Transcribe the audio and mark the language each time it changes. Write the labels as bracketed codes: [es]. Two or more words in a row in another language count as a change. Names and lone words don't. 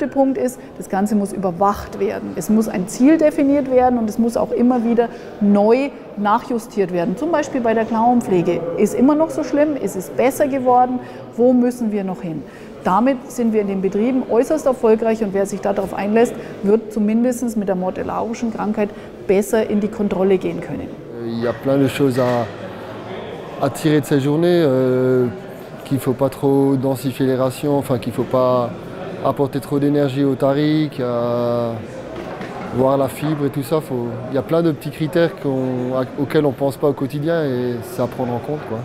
[de] Punkt ist, das Ganze muss überwacht werden. Es muss ein Ziel definiert werden und es muss auch immer wieder neu nachjustiert werden. Zum Beispiel bei der Klauenpflege. Ist immer noch so schlimm? Ist es besser geworden? Wo müssen wir noch hin? Damit sind wir in den Betrieben äußerst erfolgreich und wer sich darauf einlässt, wird zumindest mit der mortellarischen Krankheit besser in die Kontrolle gehen können. [fr] Il y a plein de choses à tirer de cette journée, qu'il ne faut pas trop densifier les rations, enfin qu'il ne faut pas apporter trop d'énergie au taris, voir la fibre et tout ça. Il y a plein de petits critères auxquels on ne pense pas au quotidien et c'est à prendre en compte, quoi.